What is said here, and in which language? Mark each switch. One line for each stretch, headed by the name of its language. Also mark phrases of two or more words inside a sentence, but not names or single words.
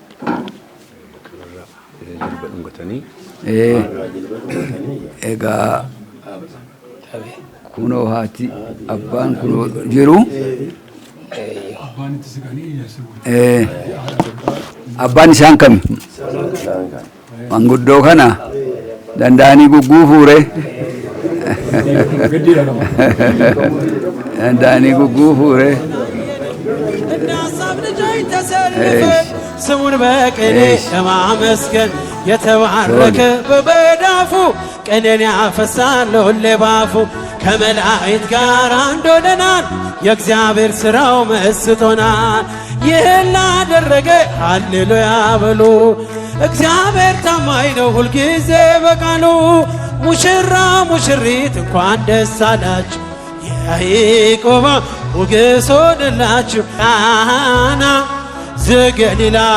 Oromo: egaa kunoo haati abbaan kunoo jiru abbaan isaan kami manguddoo kana danda'anii gugguufuure danda'anii gugguufuure
Amharic: ስሙን በቅኔ ለማመስገን የተባረከ በመዳፉ ቀኔን ያፈሳል ሁሌ ባፉ ከመላእክት ጋር አንድ ሆነናል የእግዚአብሔር ሥራው መስጦናል ይህን ላደረገ ሃሌሉያ በሉ እግዚአብሔር ታማኝ ነው ሁልጊዜ በቃሉ ሙሽራ ሙሽሪት እንኳን ደስ አላችሁ የያዕቆብ ሞገስ ሆነላችሁ ቃና ዘገሊላ